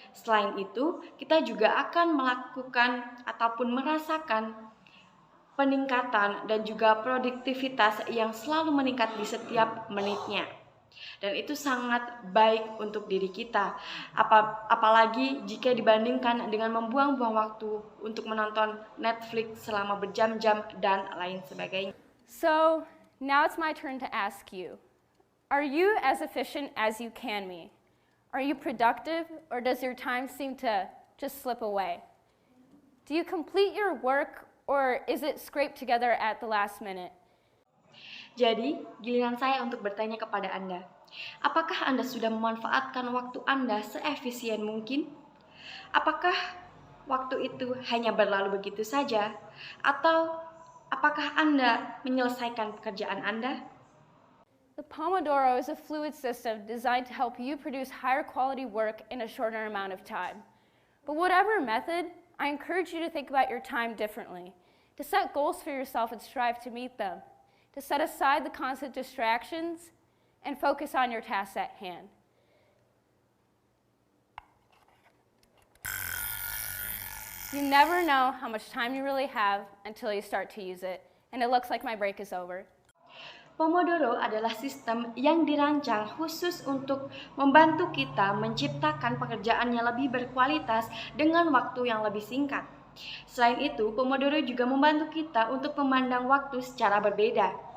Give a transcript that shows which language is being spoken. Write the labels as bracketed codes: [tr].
[id] Selain itu, kita juga akan melakukan ataupun merasakan peningkatan dan juga produktivitas yang selalu meningkat di setiap menitnya. Dan itu sangat baik untuk diri kita. Apalagi jika dibandingkan dengan membuang-buang waktu untuk menonton Netflix selama berjam-jam dan lain sebagainya. [en] So now it's my turn to ask you, are you as efficient as you can be? Are you productive, or does your time seem to just slip away? Do you complete your work, or is it scraped together at the last minute? [id] Jadi, giliran saya untuk bertanya kepada Anda, apakah Anda sudah memanfaatkan waktu Anda seefisien mungkin? Apakah waktu itu hanya berlalu begitu saja? Atau apakah Anda menyelesaikan pekerjaan Anda? [en] The Pomodoro is a fluid system designed to help you produce higher quality work in a shorter amount of time. But whatever method, I encourage you to think about your time differently, to set goals for yourself and strive to meet them, to set aside the constant distractions and focus on your tasks at hand. You never know how much time you really have until you start to use it, and it looks like my break is over. [id] Pomodoro adalah sistem yang dirancang khusus untuk membantu kita menciptakan pekerjaan yang lebih berkualitas dengan waktu yang lebih singkat. Selain itu, Pomodoro juga membantu kita untuk memandang waktu secara berbeda.